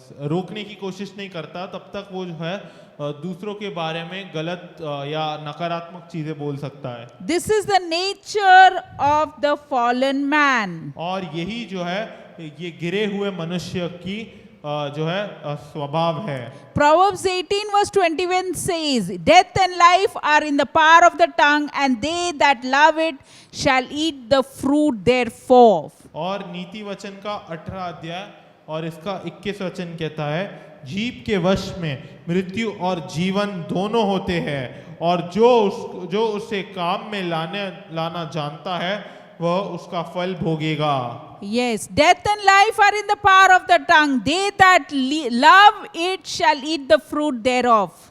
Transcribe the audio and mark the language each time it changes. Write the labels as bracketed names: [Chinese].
[Hindi] रोकने की कोशिश नहीं करता, तब तक वो जो है दूसरों के बारे में गलत या नकारात्मक चीजें बोल सकता है। [English] This is the nature of the fallen man. [Hindi] और यही जो है ये गिरे हुए मनुष्य की जो है स्वभाव है। [English] Proverbs 18 verse 21 says, Death and life are in the power of the tongue, and they that love it shall eat the fruit thereof. [Hindi] और नीति वचन का 18 अध्याय और इसका 21 वचन कहता है, जीभ के वश में मृत्यु और जीवन दोनों होते हैं, और जो उसे काम में लाना जानता है वह उसका फल भोगेगा। [English] Yes, death and life are in the power of the tongue. They that love it shall eat the fruit thereof.